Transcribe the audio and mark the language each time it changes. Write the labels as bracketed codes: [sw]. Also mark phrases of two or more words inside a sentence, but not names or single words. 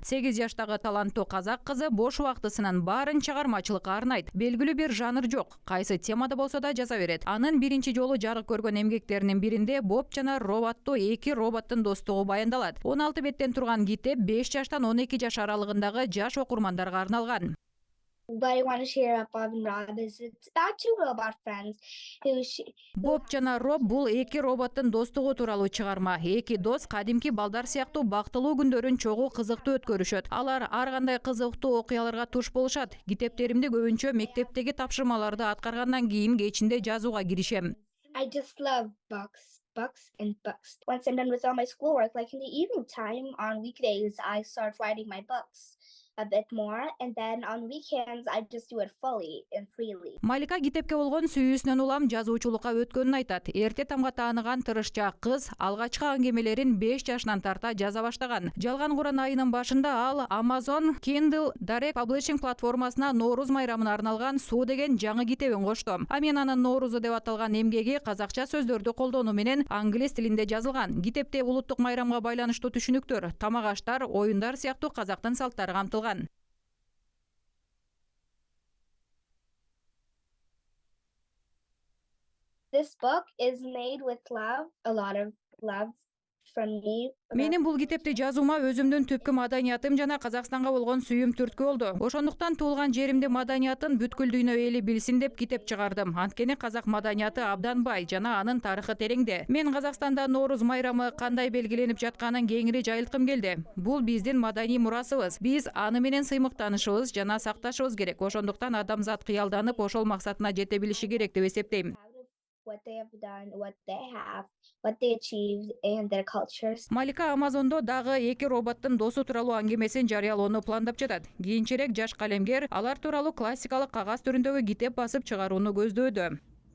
[ky] 8 жаштагы таланттуу казак кызы бош убактысынын баарын чыгармачылыкка арнайт. Белгилүү бир жанр жок. Кайсы темада болсо да жаза берет. Анын биринчи жолу жарык көргөн эмгектеринин биринде Боб жана Роб аттуу эки роботтун достугу баяндалат. 16 беттен турган китеп 5 жаштан 12 жаш аралыгындагы жаш окурмандарга арналган. [en] What I want to share about Bob and Rob is it's about two robot friends [ky] Боб жана Роб бул эки роботтун достугу тууралуу чыгарма. Эки дос кадимки балдар сыяктуу бактылуу күндөрүн чогуу кызыктуу өткөрүшөт. Алар ар кандай кызыктуу окуяларга туш болушат. Китептеримди көбүнчө мектептеги тапшырмаларды аткаргандан кийин кечинде жазууга киришем. [en] I just love books and books. Once I'm done with all my schoolwork, like in the evening time on weekdays, I start writing my books a bit more, and then on weekends I just do it fully and freely. [ky] Малика китепке болгон сүйүүсүнөн улам жазуучулукка өткөнүн айтат. Эрте тамга тааныган тырышчаак кыз алгачкы аңгемелерин 5 жашынан тарта жаза баштаган. Жалган Куран айынын башында ал Amazon Kindle Direct Publishing платформасына Нооруз майрамына арналган Суу деген жаңы китебин кошту. Мен анын Ноорузу деп аталган эмгеги казакча сөздөрдү колдонуу менен англис тилинде жазылган. Китепте улуттук майрамга байланыштуу түшүнүктөр, тамак аштар, оюндар сыяктуу казактын салттары камтылган. [en] This book is made with love, a lot of love from me. [ky] Менин бул китепти жазуума өзүмдүн түпкү маданиятым жана Казакстанга болгон сүйүүм түрткү болду. Ошондуктан туулган жеримди маданиятын бүткүл дүйнө эли билсин деп китеп чыгардым. Анткени казак маданияты абдан бай жана анын тарыхы тереңде. Мен Казакстанда Нооруз майрамы кандай белгиленип жатканын кеңири жайылткым келди. Бул биздин маданий мурасыбыз. Биз аны менен сыймыктанышыбыз жана сакташыбыз керек. Ошондуктан адамзат кыялданып ошол максатына жете билиши керек деп эсептейм. [en] What they have done, what they achieved, and their cultures. [ky] Малика Amazon'до дагы эки роботтун досу тууралуу аңгемесин жарыялоону пландап жатат. Кийинчерээк жаш калемгер алар тууралуу классикалык кагаз түрүндөгү китеп басып чыгарууну көздөдө.